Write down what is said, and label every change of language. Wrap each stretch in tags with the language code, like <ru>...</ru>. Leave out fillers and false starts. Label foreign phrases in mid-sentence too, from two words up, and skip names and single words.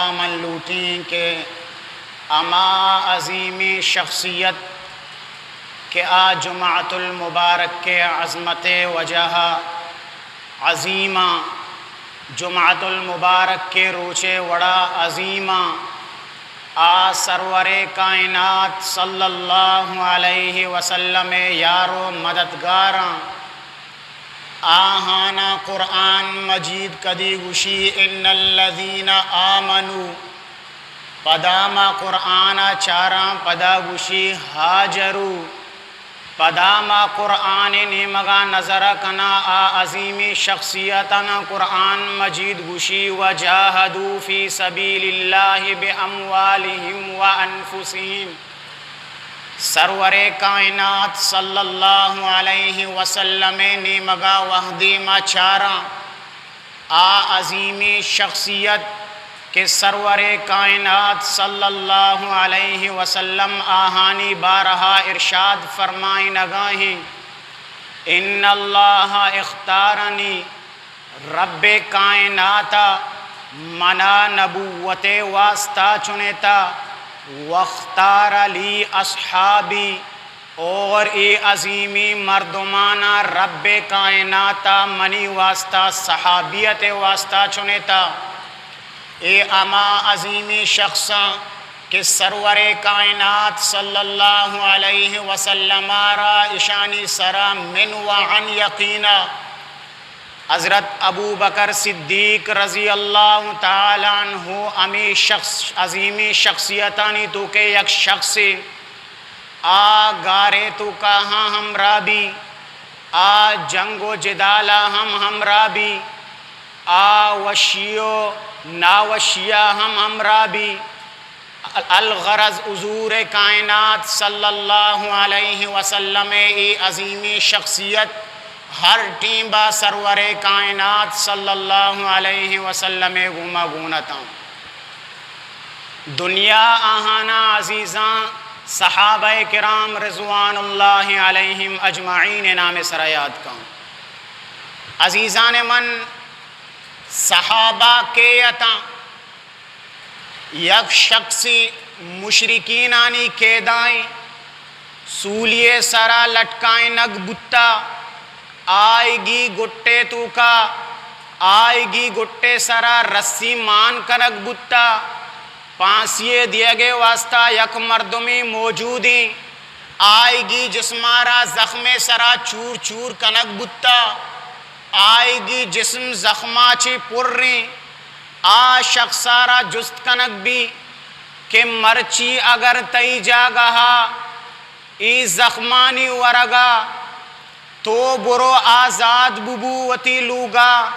<bal>من لوٹیں کہ اما عظیمی شخصیت کہ آ</bal> <ar>جمعۃ المبارک</ar> <bal>کے عظمت وجہ عظیمہ</bal> <ar>جمعۃ المبارک</ar> <bal>کے روچے وڑا عظیمہ آ سرور کائنات</bal> <ar>صلی اللہ علیہ وسلم</ar> <bal>یارو مددگاراں آہانا قرآن مجید کدی گوشی</bal> <ar>ان الذین آمنوا</ar> <bal>پداما قرآن چاراں پدا گوشی ہاجرو پداما قرآن نیمگا نظر کنا آ عظیمی شخصیتنا قرآن مجید گوشی</bal> <ar>وجاہدوا فی سبیل اللہ باموالہم وانفسہم.</ar> <bal>سرور کائنات</bal> <ar>صلی اللہ علیہ وسلم</ar> <bal>نیمگا وحدی ما چاراں آ عظیمی شخصیت کہ سرور کائنات</bal> <ar>صلی اللہ علیہ وسلم</ar> <bal>آہانی بارہا ارشاد فرمائیں نگاہیں</bal> <ar>ان اللہ اختارنی</ar> <bal>رب کائنات منا نبوت واسطہ چنتا</bal> <ar>واختار لی اصحابی</ar> <bal>اور اے عظیمی مردمانہ رب کائنات منی واسطہ صحابیت واسطہ چنتا اے اما عظیمی شخصاں کہ سرور کائنات</bal> <ar>صلی اللہ علیہ وسلم</ar> <bal>را اشانی سرا من وعن یقینا حضرت ابو بکر صدیق</bal> <ar>رضی اللہ تعالیٰ عنہ</ar> <bal>امی شخص عظیمی شخصیتانی تو کہ یک شخص آ گارے تو کہاں ہمراہ بھی آ جنگ و جدالہ ہمراہ بھی آ وشیو نا وشیہ ہمراہ بھی الغرض حضور کائنات</bal> <ar>صلی اللہ علیہ وسلم</ar> <bal>ای عظیمی شخصیت ہر ٹیم با سرور کائنات</bal> <ar>صلی اللہ علیہ وسلم</ar> <bal>گوما گونتا دنیا آہانا عزیزاں صحابہ کرام</bal> <ar>رضوان اللہ علیہم اجمعین</ar> <bal>نام سرایات کا عزیزان من صحابہ کے عطا یک شخصی مشرکین آنی کیدائیں سولیے سرا لٹکائیں نگ بتا آئے گی گٹے تو کا آئے گی گٹے سرا رسی مان کنک بتا پانسیے دیے گے واسطہ یک مردمی موجودی آئے گی جسمارا زخم سرا چور چور کنک بتا آئے گی جسم زخمہ چی پر رہیں آ شخصارا جست کنک بھی کہ مرچی اگر تئی جاگہا ای زخمانی ورگا تو برو آزاد ببو وتی لوگا</bal>